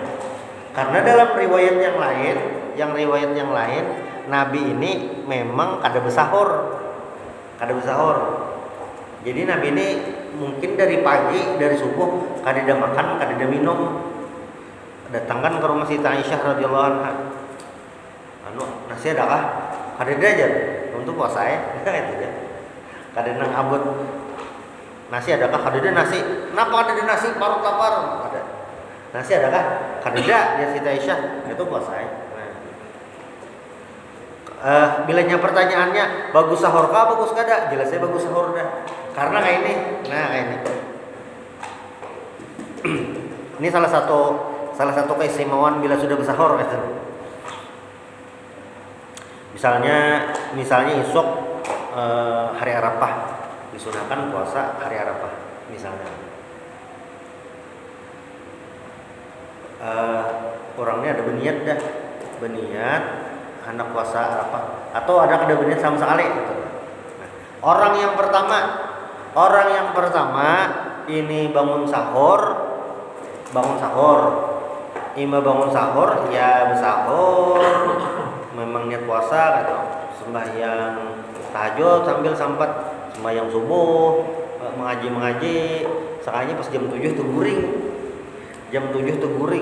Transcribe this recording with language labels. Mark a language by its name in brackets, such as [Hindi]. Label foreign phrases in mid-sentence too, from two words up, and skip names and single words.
[Banjar] Karena dalam riwayat yang lain, Nabi ini memang kada bersahur. Jadi Nabi ini mungkin dari pagi, dari subuh kada ada makan, kada ada minum. Datangkan ke rumah Siti Aisyah [Arabic] رضي الله عنها. [Banjar] Nasi adakah? Kada ada aja untuk puasa itu aja. Kada nang abot. Nasi adakah? Kada ada nasi. Kenapa kada ada nasi? Parut lapar. Ada. Nasi adakah? Kada ada. Dia Siti Aisyah itu puasa. Bilanya pertanyaannya bagus sahur kah? Bagus kada? Jelasnya bagus sahur dah. Karena kayak ini. Nah, kayak ini. [Indonesian] Ini salah satu keistimewaan bila sudah bersahur gitu. Misalnya esok hari Arafah disunahkan puasa hari Arafah misalnya. [Banjar] Orangnya ada berniat anak puasa Arafah atau ada berniat sama sekali gitu. Nah, orang yang pertama ini bangun sahur ya bersahur memang niat puasa gitu, sembahyang tahajud sambil sempat sembahyang subuh, mengaji sekalinya pas jam 7 tuh guring.